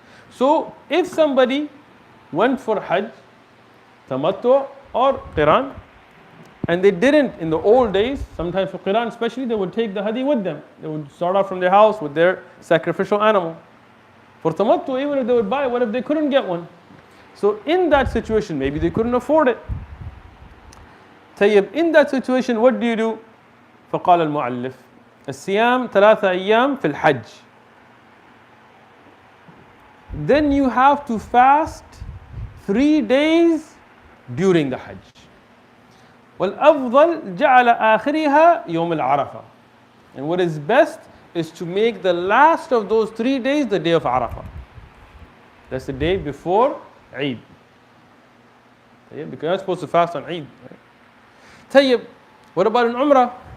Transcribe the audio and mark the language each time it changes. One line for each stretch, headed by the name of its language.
English: So if somebody went for hajj, tamattu or qiran, and they didn't in the old days, sometimes for qiran especially, they would take the hadi with them. They would start off from their house with their sacrificial animal. For tamattu, even if they would buy, what if they couldn't get one? So in that situation, maybe they couldn't afford it. طيب, in that situation, what do you do?
Arabic: فقال المؤلف الصيام 3 أيام في الحج.
English: Then you have to fast 3 days during the hajj.
Arabic: والأفضل جعل آخرها يوم العرفة.
English: And what is best is to make the last of those 3 days the day of Arafah. That's the day before Eid. Because you're not supposed to fast on Eid. Tayyib, what about an Umrah?